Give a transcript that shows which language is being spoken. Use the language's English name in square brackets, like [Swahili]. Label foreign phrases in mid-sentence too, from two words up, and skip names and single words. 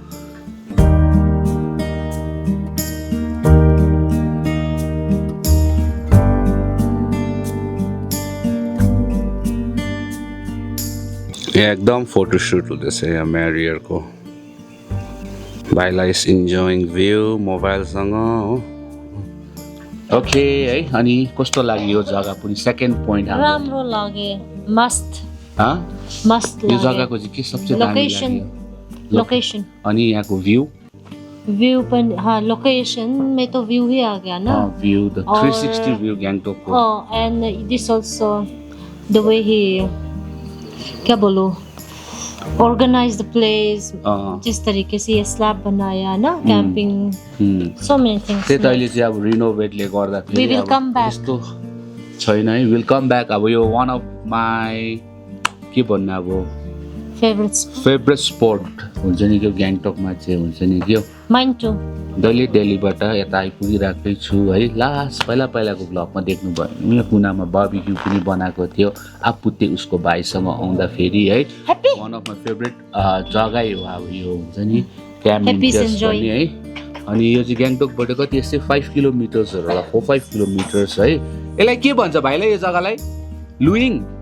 [Nepali] एकदम फोटोसुट हुँदैछ यहाँ म्यारियरको भाइलाई [English] is enjoying view [Nepali] मोबाइलसँग हो ओके है अनि कस्तो लाग्यो यो जग्गा पनि [English] second point [Nepali] राम्रो लाग्यो मस्त मस्त यो जग्गाको चाहिँ के सबसे दामी लाग्यो लोकेशन अनि यहाँको भ्यू [Hindi] पनि हाँ लोकेशन में तो व्यू ही आ गया ना [English] view the 360 view Gangtok ko and this also the way [Hindi] ही क्या बोलो [English] organize the place [Hindi] जिस तरीके से ये स्लैब बनाया ना [English] camping so many things [Nepali] त्यही त अहिले चाहिँ अब रिनोभेटले गर्दाखेरि [English] we will come back [Nepali] यस्तो छैन है [English] will come back [Nepali] अब यो [English] one of my [Nepali] के भन्नु अब [English] favourite spot [Nepali] हुन्छ नि त्यो गान्तोकमा चाहिँ हुन्छ नि त्यो [English] mine too [Nepali] दिल्लीबाट यता आइपुगिरहेकै छु है लास्ट पहिलाको ब्लगमा देख्नुभयो यहाँ कुनामा बार्बिक्यू पनि बनाएको थियो आपुते उसको भाइसँग आउँदाखेरि है [English] one of my favourite [Nepali] जग्गै हो अब यो हुन्छ नि क्याम्पिङ है अनि यो चाहिँ गान्तोकबाट कति यस्तै 5 किलोमिटर्सहरू होला 4-5 किलोमिटर्स है यसलाई के भन्छ भाइलाई यो जग्गालाई लुइङ